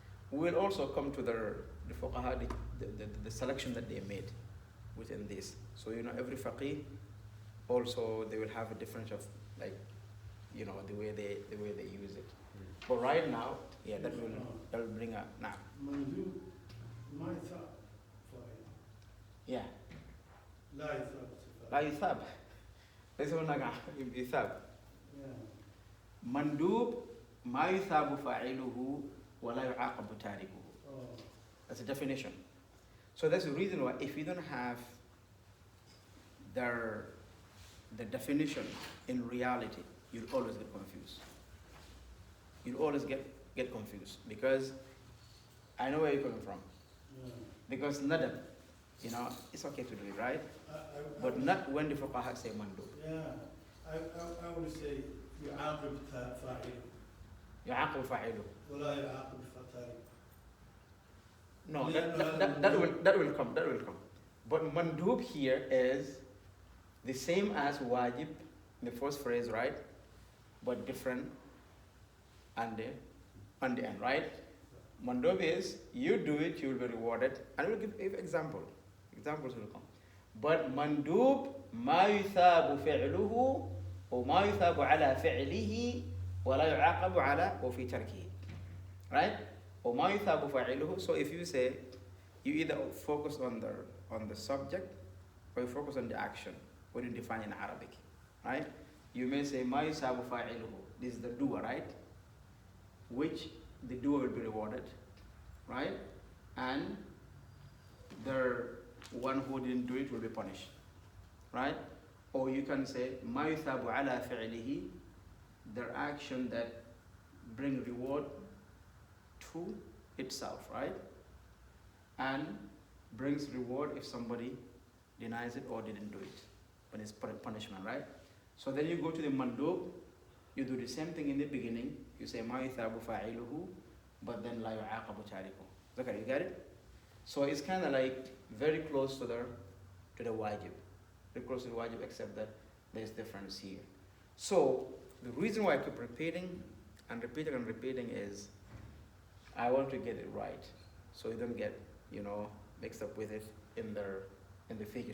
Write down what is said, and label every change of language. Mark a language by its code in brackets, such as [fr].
[en] We'll also come to the fuqaha, the selection that they made within this. So every faqih also they will have a difference of the way they use it. But right now, that will bring a now. [ar] Mandub, ما يثاب فاعل. [en] Yeah. [ar] لا يثاب لا يثاب. ليس هناك يثاب. [en] Yeah. [ar] Mandub ما يثاب فاعله ولا يعاقب تاركه. [en] That's a definition. So that's the reason why if you don't have the definition in reality, you'll always get confused. You'll always get confused because I know where you're coming from. Yeah. Because nadab, it's okay to do it, right? But not when the fuqaha say mandub. Yeah. I would say [ar] يعاقب فاعله. يعاقب فاعله. ولا يعاقب تاركه. [en] No, that will come. But mandub here is the same as wajib, the first phrase, right? But different on the end, right? Mandub is you do it, you will be rewarded, and we'll give examples. Examples will come. [ar] But mandub ما يثاب فعله وما يثاب على فعله ولا يعاقب على وفي تركه, right? وما يثاب فاعله. [en] So if you say you either focus on the subject or you focus on the action when you define in Arabic, right? You may say [ar] ما يثاب فاعله. [en] This is the doer, right? Which the doer will be rewarded, right? And the one who didn't do it will be punished, right? Or you can say [ar] ما يثاب على فعله, [en] their action that bring reward to itself, right? And brings reward if somebody denies it or didn't do it, but it's punishment, right? So then you go to the mandub, you do the same thing in the beginning. You say [ar] ما يثاب فاعله, [en] but then [ar] لا يعاقب تاركه. [en] Okay, you get it? So it's kind of like very close to the wajib, very close to the wajib, except that there's difference here. So the reason why I keep repeating is I want to get it right, so you don't get mixed up with it in the figure.